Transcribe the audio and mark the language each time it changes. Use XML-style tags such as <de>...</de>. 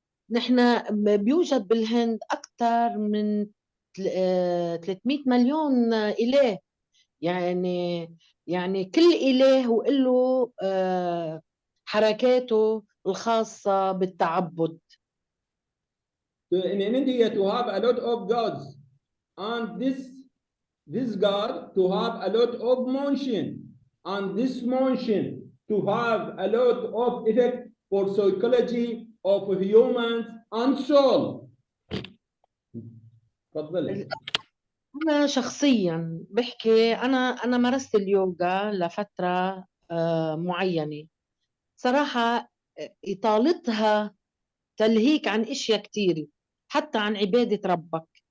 <ar>نحن بيوجد بالهند أكثر من 300 مليون إله، يعني كل إله وله حركاته الخاصة بالتعبد.</ar> <en>In India to have a lot of gods, and this god to have a lot of motion, and this motion to have a lot of effect for psychology of humans and soul.</en> <ar>تفضلي. أنا شخصيا بحكي، أنا مارست اليوغا لفترة معينة. صراحة إطالتها تلهيك عن أشياء كتيرة، حتى عن عبادة ربك.</ar>